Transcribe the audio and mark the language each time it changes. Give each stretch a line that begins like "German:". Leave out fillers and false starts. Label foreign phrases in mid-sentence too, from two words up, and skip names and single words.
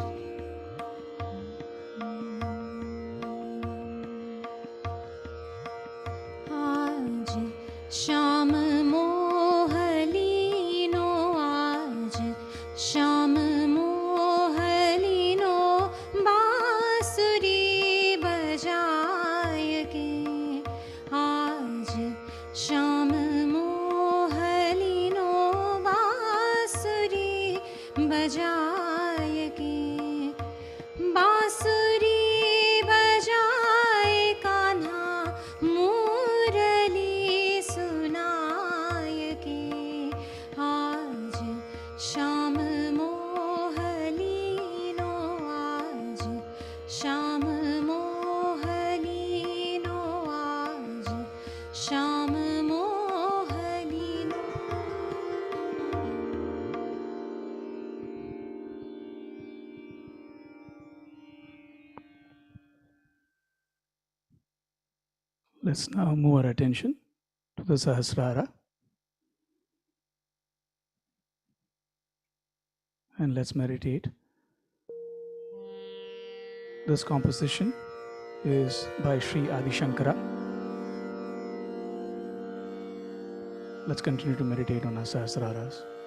Hindi: आज शाम मोहलीनो, आज शाम मोहलीनो, बांसुरी बजाए के. आज शाम मोहलीनो, बांसुरी बजाए के. बांसुरी बजाए कान्हा मुरली सुनाए के. आज शाम मोहलीनो, आज शाम मोहलीनो, आज शाम मोहलीनो.
English: Let's now move our attention to the Sahasrara. And let's meditate. This composition is by Sri Adi Shankara. Let's continue to meditate on our Sahasraras.